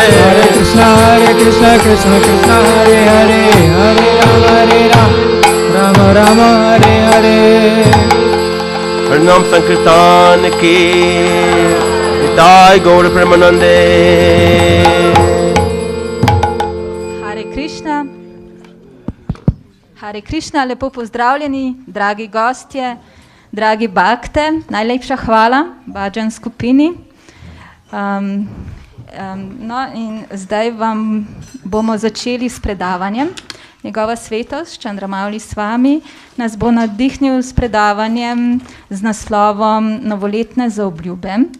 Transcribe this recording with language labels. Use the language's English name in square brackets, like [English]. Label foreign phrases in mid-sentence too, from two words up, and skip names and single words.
[Sanskrit] Hare Krishna, Krishna Hare Hare, Hare Rama, Rama Hare Hare. [Hindi] हरिनाम संकीर्तन की निताय गौर प्रेमानंदे. [Slovenian] Hare Krišna. Hare Krišna, lepo pozdravljeni, dragi gostje, dragi bakte. Najlepša hvala bhajan skupini. No in zdaj vam bomo začeli s predavanjem. Njegova svetost, Čandramauli Svami, nas bo navdihnil s predavanjem z naslovom Novoletne zaobljube.